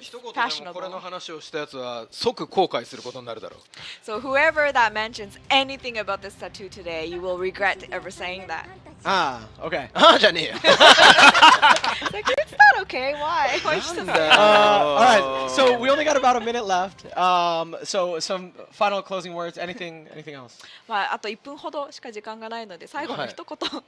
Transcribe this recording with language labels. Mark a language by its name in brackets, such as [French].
[Japanese] 日一言でもこれの話をしたやつは即後悔することになるだろう。 [English] So whoever that mentions anything about this tattoo today, you will regret ever saying that. Okay. [Japanese] ああじゃねえよ。 [English] Like it's not okay. Why? Why should [Japanese] なん [English] I say [Japanese] よ [English] that? All right. So we only got about a minute left. So some final closing words. Anything else? [Japanese] まああと1分ほどしか時間がないので最後の一言、